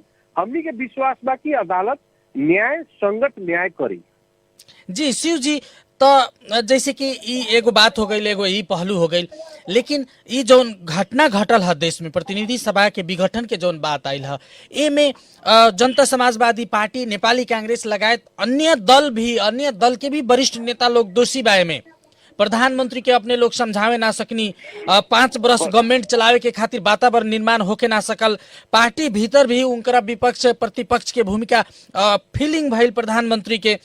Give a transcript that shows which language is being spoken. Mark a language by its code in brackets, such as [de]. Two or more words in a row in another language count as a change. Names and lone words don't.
[bho] हमनी के विश्वास बा कि अदालत न्याय संगत न्याय करी। जी शिव जी। तो जैसे कि एगो बात हो गई, एगो ई पहलू हो गई, लेकिन ई जो घटना घटल है देश में, प्रतिनिधि सभा के विघटन के जो बात आयल है, ए में जनता समाजवादी पार्टी, नेपाली कांग्रेस लगायत अन्य दल के भी वरिष्ठ नेता लोग दोषी बा में। प्रधानमंत्री के अपने लोग समझावे ना सकनी, 5 बरस गवर्नमेंट चलावे के खातिर वातावरण निर्माण होके ना सकल, पार्टी भीतर भी उनकरा विपक्ष प्रतिपक्ष के भूमिका फीलिंग भइल प्रधानमंत्री के।